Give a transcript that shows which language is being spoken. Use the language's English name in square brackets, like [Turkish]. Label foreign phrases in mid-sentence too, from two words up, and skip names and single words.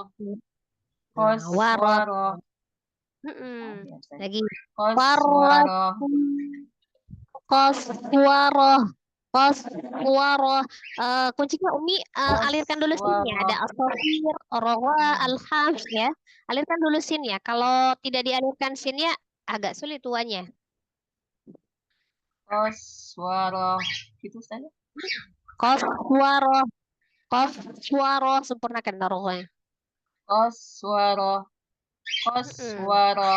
[Indonesian] Nah, waroh. [Arabic] Qaswarah. [Indonesian] Lagi. [Arabic] Qaswarah. Qaswaroh. Qaswaroh. [Indonesian] Kuncinya Umi alirkan dulu sinnya. Ada asofir, rowa, alhams ya. Alirkan dulu sinnya. Kalau tidak dialirkan sinnya agak sulit tuanya. Qaswarah. Gitu saja. [Arabic] Qaswaroh. Qaswaroh. [Indonesian] Sempurnakan rohnya. [Arabic] Qaswarah. Qaswarah.